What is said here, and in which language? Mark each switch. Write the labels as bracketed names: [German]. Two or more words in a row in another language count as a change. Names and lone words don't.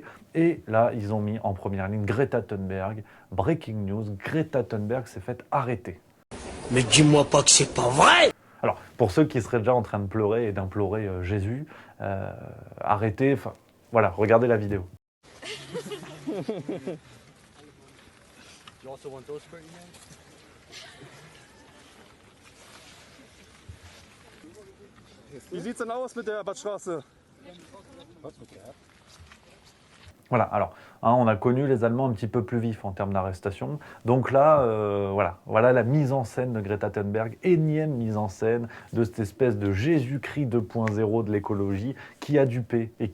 [French] Et là, ils ont mis en première ligne Greta Thunberg. [English] Breaking news, [French] Greta Thunberg s'est faite arrêter. Mais dis-moi pas que c'est pas vrai. Alors, pour ceux qui seraient déjà en train de pleurer et d'implorer Jésus, arrêtez, enfin, voilà, regardez la vidéo. [German] Wie sieht's denn aus mit der Badstraße? [French] Voilà, alors, on a connu les Allemands un petit peu plus vifs en termes d'arrestation. Donc là, voilà la mise en scène de Greta Thunberg, énième mise en scène de cette espèce de Jésus-Christ 2.0 de l'écologie qui a dupé et